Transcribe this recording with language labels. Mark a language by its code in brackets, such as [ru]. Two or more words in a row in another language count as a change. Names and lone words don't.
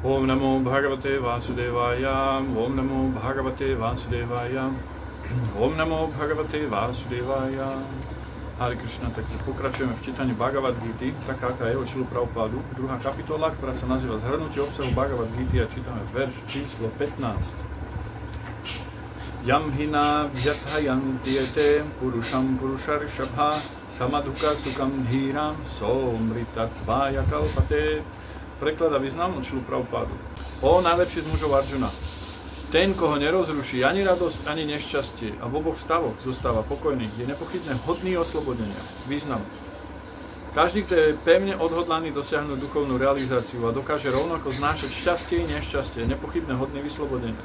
[sa] Namo Bhagavate Vasudevaya, Om Namo Bhagavate Vasudevaya, Om Namo Bhagavate Vasudevaya. Hare Krishna, [sk] takže pokračujeme v čítaní Bhagavad Gity, taká aká je od Šilu Prabhupádu, druhá kapitola, ktorá sa nazýva Zhrnutie obsahu Bhagavad Gity a čítame verš číslo 15. [sa] Yam hina vyathayanti ete purusham purusharishabha samadhuka sukam dhīram somritattvaya kalpate. [sk] Preklad a význam od Šilu Prabhupádu. O najlepší z mužov Arjuna, ten, koho nerozruší ani radosť, ani nešťastie a v oboch stavoch zostáva pokojný, je nepochybne hodný oslobodenia. Význam. Každý, kto je pevne odhodlaný dosiahnuť duchovnú realizáciu a dokáže rovnako znášať šťastie i nešťastie, je nepochybne hodný vyslobodenia.